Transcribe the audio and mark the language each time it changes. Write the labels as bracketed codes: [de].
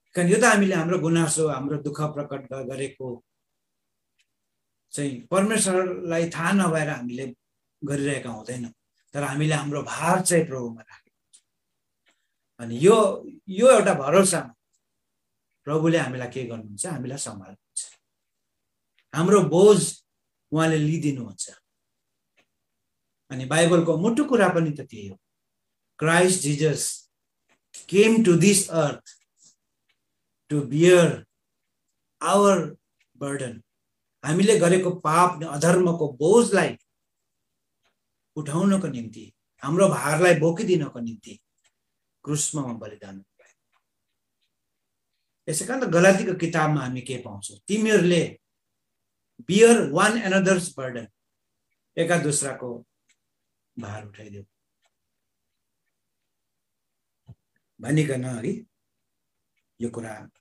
[ne] यो त हामीले हाम्रो गुनासो, हाम्रो दुःख प्रकट गरेको चाहिँ परमेश्वरलाई थाहा नभएर हामीले गरिरहेका हुँदैनौँ, तर हामीले हाम्रो भार चाहिँ प्रभुमा राखेको हुन्छ। अनि यो एउटा भरोसामा प्रभुले हामीलाई के गर्नुहुन्छ, हामीलाई सम्हाल्नुहुन्छ। हाम्रो बोझ उहाँले लिइदिनुहुन्छ। अनि बाइबलको मुटु कुरा पनि त त्यही हो। [en] Christ Jesus came to this earth to bear our burden. [ne] हामीले गरेको पाप अधर्मको बोझलाई उठाउनको निम्ति, हाम्रो भारलाई बोकिदिनको निम्ति क्रुसमा बलिदान भयो। यसै कारण गलातीको किताबमा हामी के पाउँछौँ, तिमीहरूले [en] bear one another's burden, [ne] एका दोस्राको भार उठाइदेऊ भनिकन है यो कुरा।